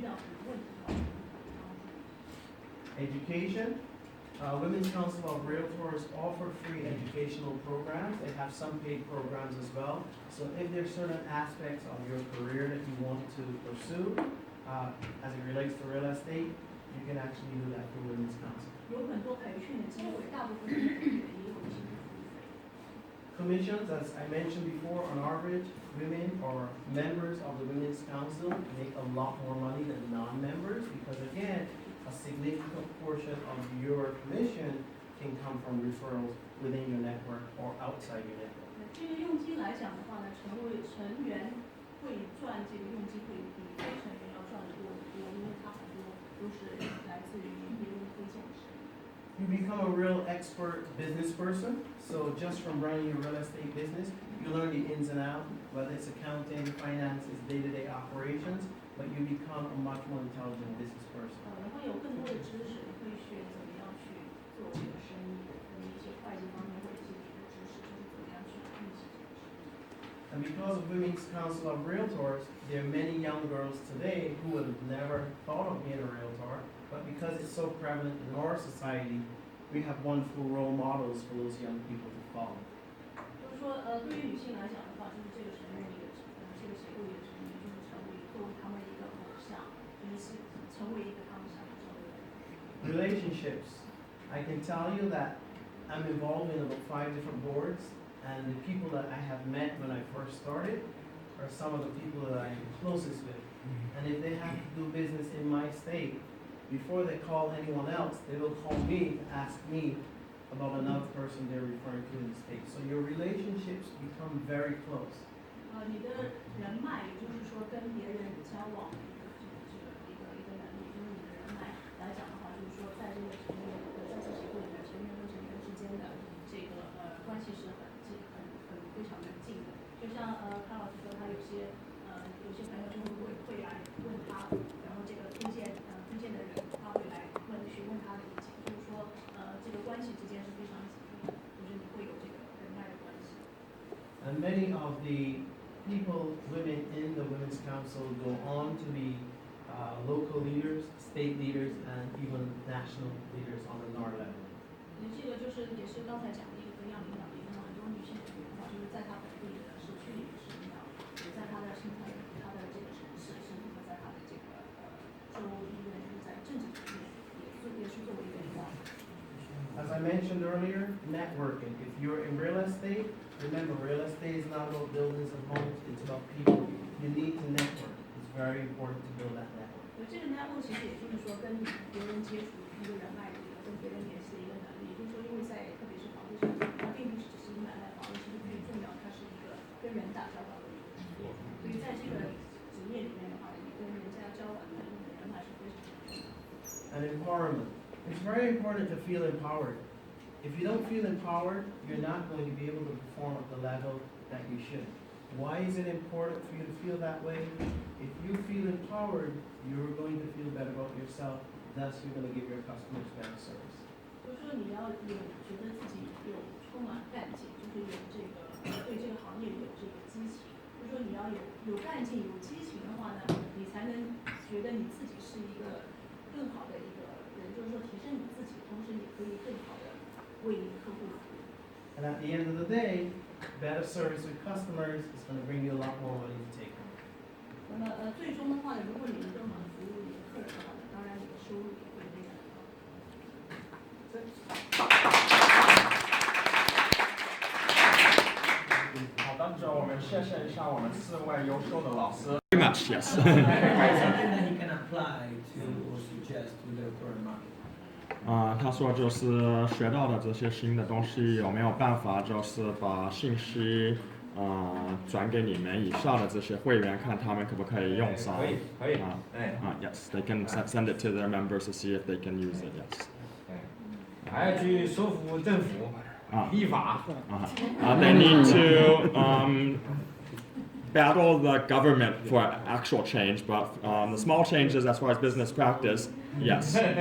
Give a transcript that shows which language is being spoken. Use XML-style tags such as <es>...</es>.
<zh>遇到什么问题的话，我们会帮助。</zh> <en>Education. Women's Council of Realtors offer free educational programs. They have some paid programs as well. So if there's certain aspects of your career that you want to pursue, as it relates to real estate, you can actually do that through Women's Council.</en> <zh>有很多培训的机会，大部分的培训也有一些付费。</zh> <en>Commissions, as I mentioned before, on average, women or members of the Women's Council make a lot more money than non-members because again, a significant portion of your commission can come from referrals within your network or outside your network.</en> <zh>这个佣金来讲的话呢，成员会赚这个佣金会比非成员要赚的多得多，因为它很多都是来自于别人推荐式。</zh> <en>You become a real expert business person. So just from running your real estate business, you learn the ins and outs, whether it's accounting, finances, day-to-day operations, but you become a much more intelligent business person.</en> <zh>你会有更多的知识，你会学怎么样去做这个生意，跟一些会计方面或者一些别的知识，就是怎么样去运行这个生意。</zh> <en>And because of Women's Council of Realtors, there are many young girls today who would have never thought of being a realtor, but because it's so prevalent in our society, we have wonderful role models for those young people to follow.</en> <zh>就是说，对于女性来讲的话，就是这个成员里的这个协会里的成员，就是作为他们一个偶像，就是成为一个他们想要成为的人。</zh> <en>Relationships. I can tell you that I'm involved in about 5 different boards, and the people that I have met when I first started are some of the people that I'm closest with. And if they have to do business in my state, before they call anyone else, they will call me to ask me about another person they're referring to in the state. So your relationships become very close.</en> <zh>你的人脉，也就是说跟别人交往的一个能力，就是你的人脉来讲的话，就是说在这个成员在这协会里面，成员和成员之间的这个关系是非常的近的。就像康老师说，他有些朋友就会来问他，然后这个推荐的人他会来询问他的意见，就是说这个关系之间是非常紧密的，就是你会有这个人脉的关系。</zh> <en>And many of the people, women in the Women's Council go on to be local leaders, state leaders, and even national leaders on the NAR level.</en> <zh>这个也是刚才讲的一个培养领导力，那么很多女性成员的话，就是在她本地的市区里面是领导，也在她的这个城市，甚至在她的这个州医院，就是在政治层面也是作为一个领导。</zh> <en>As I mentioned earlier, networking. If you're in real estate, remember real estate is not about buildings and homes, it's about people. You need to network. It's very important to build that network.</en> <zh>这个 network 其实也就是说跟别人接触一个人脉的一个跟别人联系的一个能力，就是说因为特别是房地产，它并不只是买卖房子，其实最重要，它是一个跟人打交道的一个工作。所以在这个职业里面的话，你跟人家交往的你的人脉是非常重要的。</zh> <en>And empowerment. It's very important to feel empowered. If you don't feel empowered, you're not going to be able to perform at the level that you should. Why is it important for you to feel that way? If you feel empowered, you're going to feel better about yourself. Thus, you're going to give your customers better service.</en> <zh>就是说你要觉得自己充满干劲，就是有这个对这个行业有这个激情。就是说你要有干劲、有激情的话呢，你才能觉得你自己是一个更好的一个人，就是说提升你自己，同时也可以更好的为客户服务。</zh> <en>And at the end of the day, better service with customers is going to bring you a lot more money to take home.</en> <zh>那么最终的话呢，如果你能更好的服务你的客人的话呢，当然你的收入也会非常的高。好的，这我们谢谢一下我们4位优秀的老师。</zh> <en>Very much, yes. Something that he can apply to or suggest to the current market.</en> <zh>他说就是学到的这些新的东西有没有办法就是把信息转给你们以下的这些会员，看他们可不可以用上。可以，</zh> <en>Yes, they can send it to their members to see if they can use it. Yes.</en> <zh>还要去说服政府立法。</zh> <en>They need to battle the government for actual change, but the small changes as far as business practice, yes.</en>